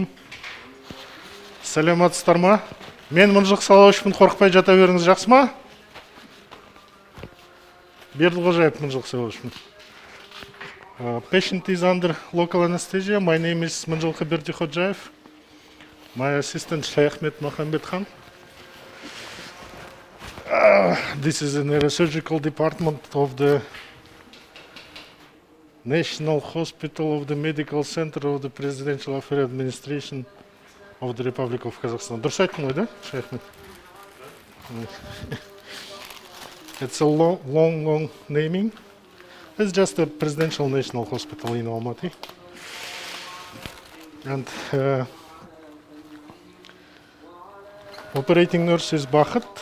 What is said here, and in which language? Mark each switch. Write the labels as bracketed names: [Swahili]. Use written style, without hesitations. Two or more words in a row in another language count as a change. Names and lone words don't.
[Kazakh] Сәлеметсіздер ма? Мен Mynzhylky Салауовичпін, қорықпай жата беріңіз, жақсы ма? Berdikhojayev, Mynzhylky Салауовичпін. [English] Patient is under local anesthesia. My name is Mynzhylky Berdikhojayev. My assistant Ahmed Mohammed Khan. This is in the neurosurgical department of the National Hospital of the Medical Center of the Presidential Affairs Administration of the Republic of Kazakhstan. [Kazakh] Дұрыс айттым ғой, да, [English] Ahmed? It's a long naming. It's just a presidential national hospital in Almaty. And operating nurse is Bakht.